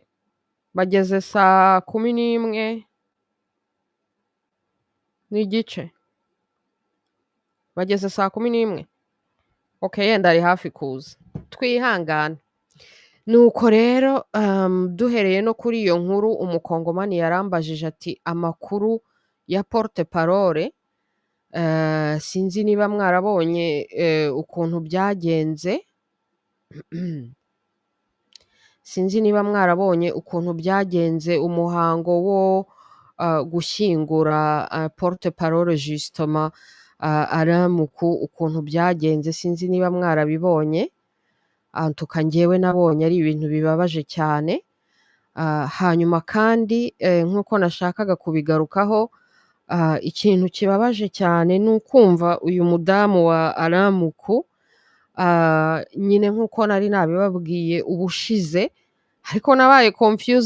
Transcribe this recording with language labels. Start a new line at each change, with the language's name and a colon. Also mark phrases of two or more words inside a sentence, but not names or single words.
Kinyarwanda: Bageze saa 11 n'igice. Bageze saa 11. Okay, yenda ari hafi kuza. Twihangane. Nuko rero duhereye no kuri iyo nkuru, umukongomani yarambajije ati amakuru ya
French: porte parole,
Kinyarwanda: sinzi niba mwarabonye ukuntu byagenze. Sinzi niba mwarabonye ukuntu byagenze umuhango wo gushyingura
French: porte parole justement
Kinyarwanda: aramuku, ukuntu byagenze sinzi niba mwarabibonye. Antuka njyewe nabonye ari ibintu bibabaje cyane. Hanyuma kandi nk'uko nashakaga kubigarukaho, ikintu kibabaje cyane ni ukumva uyu mudamu wa aramuku, nyine nk'uko nari nabibabwiye ubushize, ariko nabaye confused.